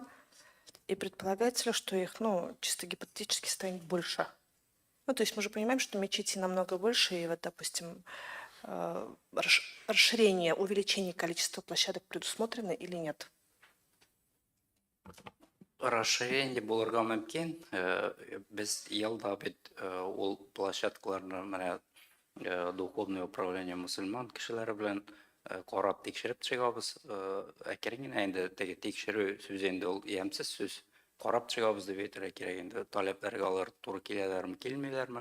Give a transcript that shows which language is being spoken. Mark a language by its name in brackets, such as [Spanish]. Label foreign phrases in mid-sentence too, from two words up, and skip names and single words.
[Russian] И предполагается ли, что их, чисто гипотетически станет больше? То есть мы же понимаем, что мечети намного больше, и вот, допустим, расширение, увеличение количества площадок предусмотрено или нет? [Tatar] Расширение булырга мөмкин. Без елда бит ул площадкаларны менә [Russian] духовное управление мусульман [Tatar] кешеләре белән карап тикшереп чыгабыз. Әкрен генә инде теге тикшерү сүзе инде ул ямсыз сүз. Карап чыгабыз дип әйтергә кирәк инде. Таләпләргә алар туры киләләрме, килмиләрме?